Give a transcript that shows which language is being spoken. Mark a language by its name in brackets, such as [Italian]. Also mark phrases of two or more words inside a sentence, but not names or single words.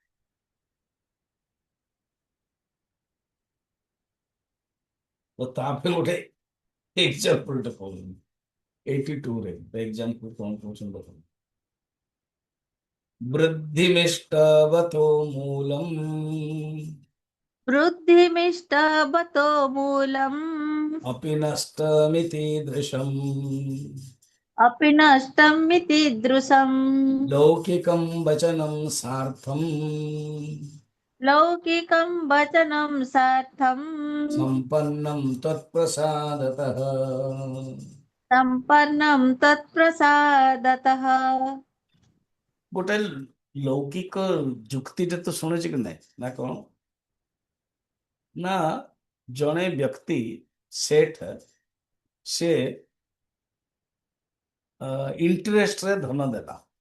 [Odia] ଓ ତା ପାଇଁ ଗୋଟେ ଏକ୍ସାମ୍ପଲଟେ କହୁଛନ୍ତି। 82ରେ ଏକ୍ସାମ୍ପଲ କଣ କହୁଛନ୍ତି ଦେଖନ୍ତୁ। [Sanskrit] ବୃଦ୍ଧିମିଷ୍ଟବतो ମୂଲମ୍ वृद्धिमिष्टवतो मूलम् अपि नष्टमिति दृशम् अपि नष्टमिति दृशम् लौकिकं वचनं सार्थम् लौकिकं वचनं सार्थम् सम्पन्नं त्वत्प्रसादतः। सम्पन्नं तत्प्रसादतः। [Odia] ଗୋଟେ ଲୌକିକ ଯୁକ୍ତିଟେ ତ ଶୁଣିଛି କି ନାହିଁ ନା କଣ? ନା ଜଣେ ବ୍ୟକ୍ତି ସେଠ ସେ ଇଣ୍ଟରେଷ୍ଟରେ ଧନ ଦେଲା।